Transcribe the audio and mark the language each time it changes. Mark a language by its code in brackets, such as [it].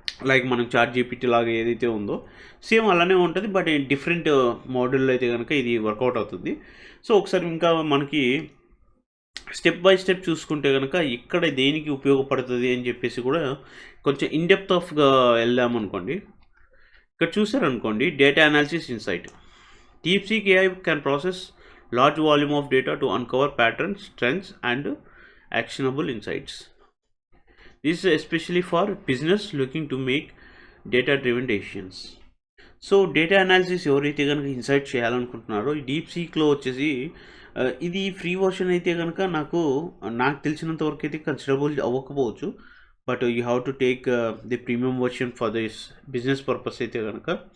[te] Like మనం chat GPT లాగా ఏదైతే ఉందో సేమ్ అలానే ఉంటుంది, బట్ డిఫరెంట్ మోడల్లో అయితే కనుక ఇది వర్కౌట్ అవుతుంది. సో ఒకసారి ఇంకా మనకి స్టెప్ బై స్టెప్ చూసుకుంటే కనుక ఇక్కడ దేనికి ఉపయోగపడుతుంది అని చెప్పేసి కూడా కొంచెం ఇన్డెప్త్ ఆఫ్గా వెళ్దామనుకోండి. ఇక్కడ చూసారనుకోండి, data analysis insight. [en] DeepSeek AI can process large volume of data to uncover patterns, trends, and actionable insights. This is especially for business looking to make data-driven decisions. [te] So data analysis ఎవరైతే కనుక insight చేయాలనుకుంటున్నారో ఈ deep సీక్లో వచ్చేసి ఇది free version అయితే కనుక నాకు తెలిసినంత వరకు అయితే కన్సిడరబుల్ అవ్వకపోవచ్చు, [en] but you have to take the premium version for this business purpose [te] అయితే కనుక.